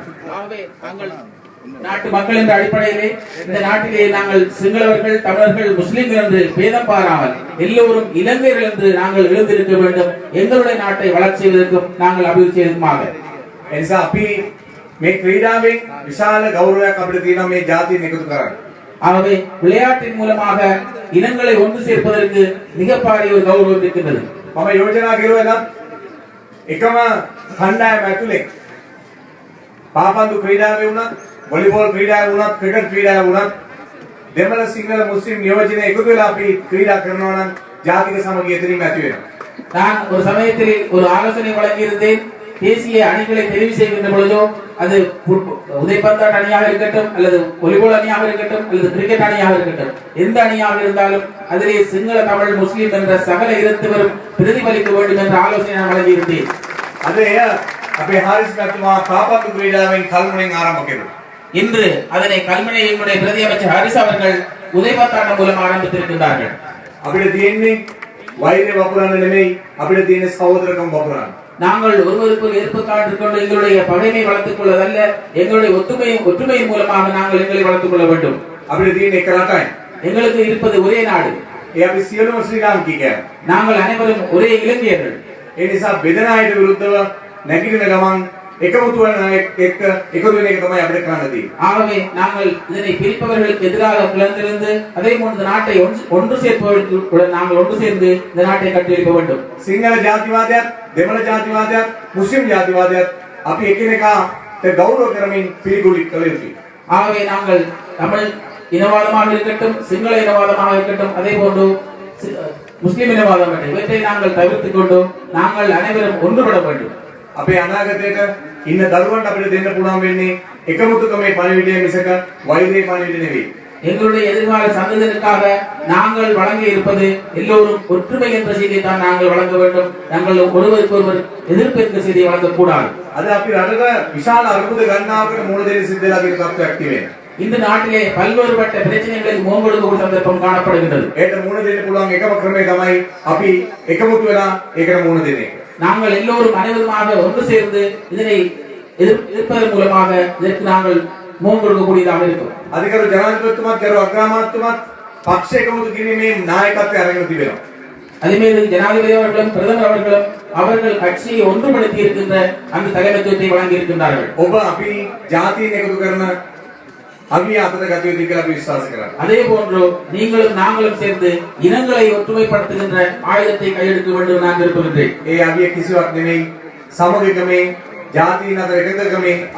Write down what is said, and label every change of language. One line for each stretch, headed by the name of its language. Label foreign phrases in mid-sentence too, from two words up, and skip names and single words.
Tamil: ஆகவே நாங்கள் நாட்டு மக்கள் என்ற அடிப்படையிலே இந்த நாட்டிலே நாங்கள் சிங்களவர்கள் தமிழர்கள் முஸ்லிம்கள் என்று பேதம் பாராமல் எல்லோரும் இலங்கையர்கள் என்று நாங்கள் எழுந்திருக்க வேண்டும். எங்களுடைய நாட்டை வளர்ச்சி செய்வதற்கும் நாங்கள் அபிவிருத்தி செய்வதற்குமாக.
Sinhala: ඒ නිසා අපි මේ ක්‍රීඩාවෙන් විශාල ගෞරවයක් අපිට තියෙනවා මේ ජාතියෙන් එකතු කරන්න.
Tamil: ஆகவே விளையாட்டின் மூலமாக இனங்களை ஒன்று சேர்ப்பதற்கு மிக பாரிய ஒரு கௌரவம் இருக்கின்றது.
Sinhala: මම යෝජනා කරුවා නම් එකම කණ්ඩායම ඇතුලේ පාපන්දු ක්‍රීඩාවේ වුණත් වොලිබෝල් ක්‍රීඩාවේ වුණත් ක්‍රිකට් ක්‍රීඩාවේ වුණත් දෙමළ සිංහල මුස්ලිම් නියෝජනය එකතු වෙලා අපි ක්‍රීඩා කරනවා නම් ජාතික සමගිය එතනින්ම ඇති වෙනවා.
Tamil: நான் ஒரு சமயத்தில் ஒரு ஆலோசனை வழங்கியிருந்தேன். தேசிய அணிகளை தெரிவு செய்கின்ற பொழுதோ அது உதைப்பந்தாட்ட அணியாக இருக்கட்டும் அல்லது வாலிபால் அணியாக இருக்கட்டும் அல்லது கிரிக்கெட் அணியாக இருக்கட்டும் எந்த அணியாக இருந்தாலும் அதிலே சிங்கள தமிழ் முஸ்லிம் என்ற சகல இனத்தவரும் பிரதிபலிக்க வேண்டும் என்ற ஆலோசனை நான் வழங்கியிருந்தேன்.
Sinhala: අද එය අපේ හාරිස් මැතිතුමා පාපන්දු ක්‍රීඩාවෙන් කල්මුණෙන් ආරම්භ කෙරුවා.
Tamil: இன்று அதனை கல்முனையினுடைய பிரதி அமைச்சர் ஹாரிஸ் அவர்கள் உதைப்பந்தாட்டம் மூலம் ஆரம்பித்திருக்கின்றார்கள்.
Sinhala: අපිට තියෙන්නේ වෛරය වපුරන්න නෙමෙයි අපිට තියෙන්නේ සහෝදරකම් වපුරන්න.
Tamil: நாங்கள் ஒருவருக்கு எதிர்ப்பு காட்டிக்கொண்டு எங்களுடைய பகைமை வளர்த்துக் கொள்வதல்ல, எங்களுடைய ஒற்றுமையின் மூலமாக நாங்கள் எங்களை வளர்த்துக் கொள்ள வேண்டும்.
Sinhala: අපිට තියෙන එක රටයි.
Tamil: எங்களுக்கு இருப்பது ஒரே நாடு.
Sinhala: ඒ අපි සියලුම ශ්‍රී ලාංකිකයන්.
Tamil: நாங்கள் அனைவரும் ஒரே இலங்கையர்கள்.
Sinhala: ඒ නිසා බෙදෙන අයට විරුද්ධව නැගිටින ගමන් එකමුතු වෙන එක්ක එකතු වෙන එක තමයි අපිට කරන්න තියෙන්නේ.
Tamil: ஆகவே நாங்கள் இதனை பிரிப்பவர்களுக்கு எதிராக கிளர்ந்திருந்து அதே போன்று நாட்டை ஒன்று சேர்ப்பவர்களுடன் நாங்கள் ஒன்று சேர்ந்து இந்த நாட்டை கட்டியெழுப்ப வேண்டும்.
Sinhala: සිංහල ජාතිවාදයත් දෙමළ ජාතිවාදයත් මුස්ලිම් ජාතිවාදයත් අපි එකිනෙකාට ගෞරව කරමින් පිළිගුලි කළ යුතුයි.
Tamil: ஆகவே நாங்கள் தமிழ் இனவாதமாக இருக்கட்டும் சிங்கள இனவாதமாக இருக்கட்டும் அதே போன்று முஸ்லிம் இனவாதம் இவற்றை நாங்கள் தவிர்த்துக் கொண்டு நாங்கள் அனைவரும் ஒன்றுபட வேண்டும்.
Sinhala: අපේ අනාගතයට ඉන්න දරුවන්ට අපිට දෙන්න පුළුවන් වෙන්නේ එකමුතුකමේ පණිවිඩය මිසක වෛරයේ පණිවිඩ නෙවෙයි.
Tamil: எங்களுடைய எதிர்கால சந்ததியினருக்காக நாங்கள் வழங்க இருப்பது எல்லோரும் ஒற்றுமை என்ற செய்தியை தான் நாங்கள் வழங்க வேண்டும். நாங்கள் ஒருவருக்கு ஒருவர் எதிர்ப்பு என்ற செய்தியை வழங்கக்கூடாது.
Sinhala: අද අපි රටක විශාල අර්බුද ගණනාවකට මුහුණ දෙන්න සිද්ධ වෙලා තියෙන තත්ත්වයක් තියෙනවා.
Tamil: இந்த நாட்டிலே பல்வேறுபட்ட பிரச்சனைகளுக்கு முகம் கொடுக்கும் சந்தர்ப்பம் காணப்படுகின்றது.
Sinhala: ඒකට මුහුණ දෙන්න පුළුවන් එකම ක්‍රමය තමයි අපි එකමුතු වෙලා ඒකට මුහුණ දෙන එක.
Tamil: நாங்கள் எல்லோரும் அனைவருமாக ஒன்று சேர்ந்து இதனை எதிர்ப்பதன் மூலமாக இதற்கு நாங்கள் முகம் கொடுக்கக்கூடியதாக இருக்கும்.
Sinhala: අධිකරු ජනාධිපතිතුමාත් කරු අග්‍රාමාත්‍යතුමාත් පක්ෂ එකමුතු කිරීමේ නායකත්වය අරගෙන තිබෙනවා.
Tamil: அதேமாதிரி ஜனாதிபதி அவர்களும் பிரதமர் அவர்களும் அவர்கள் கட்சியை ஒன்றுபடுத்தி இருக்கின்ற அந்த தலைமைத்துவத்தை வழங்கி இருக்கின்றார்கள்.
Sinhala: ඔබ අපි ජාතීන් එකතු කරන අවිය අතට ගත යුතුයි කියලා අපි විශ්වාස කරනවා.
Tamil: அதே போன்று நீங்களும் நாங்களும் சேர்ந்து இனங்களை ஒற்றுமைப்படுத்துகின்ற ஆயுதத்தை கையெடுக்க வேண்டும் நான் விரும்புகின்றேன்.
Sinhala: ඒ අවිය කිසිවක් නෙමෙයි සමගිකමේ ජාතීන් අතර එකඟකමේ